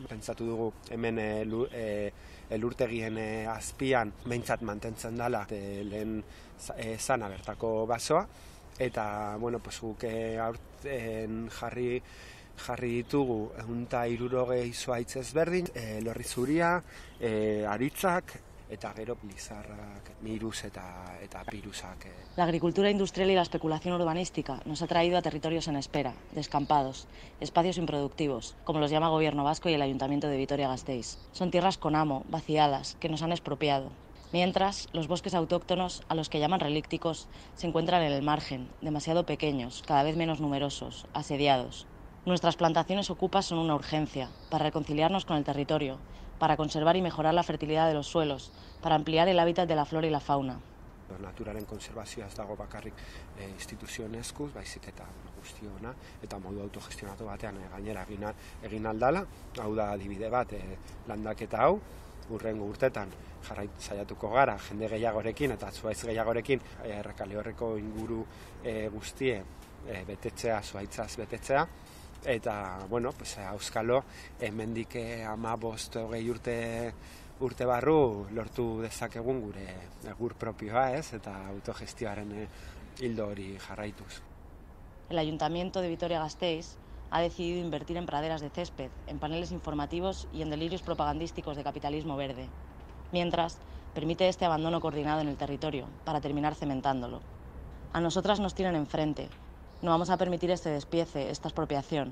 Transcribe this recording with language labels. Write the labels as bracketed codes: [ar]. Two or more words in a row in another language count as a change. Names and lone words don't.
[eu] Pentsatu dugu hemen elurtegien azpian behintzat mantentzen dela lehen zana bertako basoa, eta guk aurten jarri ditugu 160 zuhaitz ezberdin, lorri zuria, aritzak, eta gero lizarrak, mirus eta pirusak. [es] La agricultura industrial y la especulación urbanística nos ha traído a territorios en espera, descampados, espacios improductivos, como los llama el Gobierno vasco y el Ayuntamiento de Vitoria-Gasteiz. Son tierras con amo, vaciadas, que nos han expropiado. Mientras, los bosques autóctonos, a los que llaman relícticos, se encuentran en el margen, demasiado pequeños, cada vez menos numerosos, asediados. Nuestras plantaciones ocupas son una urgencia para reconciliarnos con el territorio, para conservar y mejorar la fertilidad de los suelos, para ampliar el hábitat de la flora y la fauna. [eu] Naturaren konservazioa ez dago bakarrik instituzioen eskuz, baizik eta guztiona, eta modu autogestionatu batean gainera egin aldala. Hau da adibide bat, landaketa hau, hurrengo urtetan saiatuko gara jende gehiagorekin eta zuhaitz gehiagorekin Errekale Horreko inguru guztie betetzea, zuhaitzaz betetzea. Eta, auskalo, hemendik 15-20 urte barru lortu dezakegun gure egur propioa, eta autogestioaren hildo hori jarraituz. [es] El Ayuntamiento de Vitoria-Gasteiz ha decidido invertir en praderas de césped, en paneles informativos y en delirios propagandísticos de capitalismo verde. Mientras, permite este abandono coordinado en el territorio para terminar cementándolo. A nosotras nos tienen enfrente. No vamos a permitir este despiece, esta expropiación.